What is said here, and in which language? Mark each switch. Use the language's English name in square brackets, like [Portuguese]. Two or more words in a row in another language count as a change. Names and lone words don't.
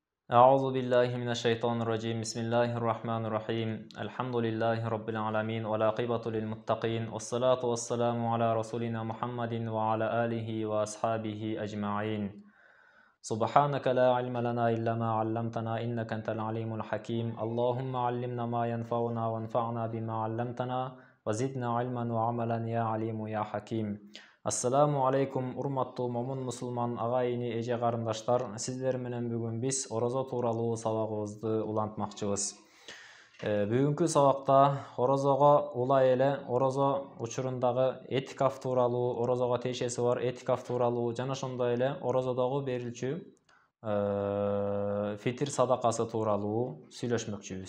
[Arabic] أعوذ بالله من الشيطان الرجيم بسم الله الرحمن الرحيم الحمد لله رب العالمين والعاقبة للمتقين والصلاة والسلام على رسولنا محمد وعلى آله وأصحابه أجمعين سبحانك لا علم لنا إلا ما علمتنا إنك أنت العليم الحكيم اللهم علمنا ما ينفعنا وانفعنا بما علمتنا وزدنا علما وعملا يا عليم يا حكيم. السلام عليكم [Kyrgyz] урматтуу момун мусулман агайыны эже карындаштар. Сиздер менен бүгүн биз орозо тууралуу сабагыбызды улантмакчыбыз. Бүгүнкү сабакта орозого улай эле орозо учурундагы этикаф тууралуу, орозого тиешеси бар этикаф тууралуу жана ошондой эле орозодогу берилчү фитир садакасы тууралуу сүйлөшмөкчүбүз.